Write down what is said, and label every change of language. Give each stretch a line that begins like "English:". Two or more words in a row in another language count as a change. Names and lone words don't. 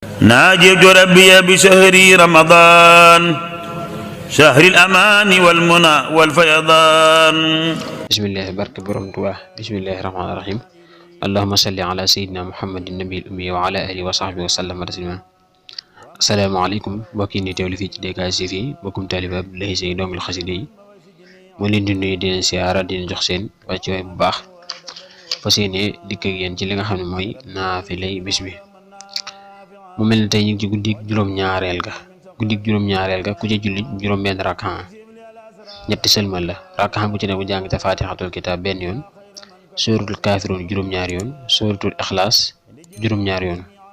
Arabic: ناجيت ربي بشهر رمضان شهر الأمان والمنى والفيضان. بسم الله
Wolof: barke borom Tuubaa.
Arabic: بسم الله الرحمن الرحيم. اللهم صل على سيدنا محمد النبي الأمي وعلى آله وصحبه وسلم تسليما.
Wolof: asalaamaaleykum mbokk yi ni teewlu fii ci DKS TV mbokkum taalibe Abdoulaye Seye dongul xasida yi moo leen di nuyu di leen siyaara di leen jox seen wàccuwaay bu baax fas yéene dikk ak yéen ci li nga xam ne mooy naafilay bis bi. mu mel ne tey ñu ngi ci guddik juróom-ñaareel ga ku ca julli juróom-benn rakkan ñetti sëlmal la rakkan bu ci ne bu jàng te faatixatul kitaab benn yoon, sóoratul kaafiruun juróom-ñaari yoon, sóoratul ixlaas juróom-ñaari yoon.